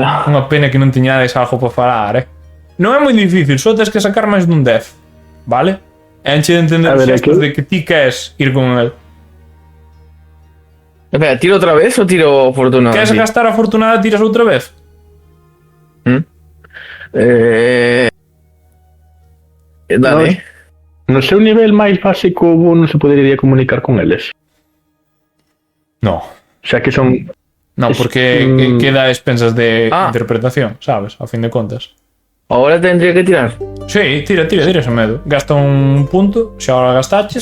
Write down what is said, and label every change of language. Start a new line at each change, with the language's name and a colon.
Galician: Unha pena que non tiñades algo para falar, Non é moi difícil, só tens que sacar máis dun def, vale? E enche de entender os xestos de que ti queres ir con el.
Spanish: Espera, ¿tiro otra vez o tiro afortunado?
Galician: Queres gastar a afortunada, tiras outra vez? Dale. No seu nivel máis básico non se podería comunicar con eles. No. O sea que son... No, porque queda a expensas de interpretación, sabes? A fin de contas.
Spanish: Ahora tendría que tirar.
Galician: Sí, tira ese medo. Gasta un punto, xa ahora gastaches.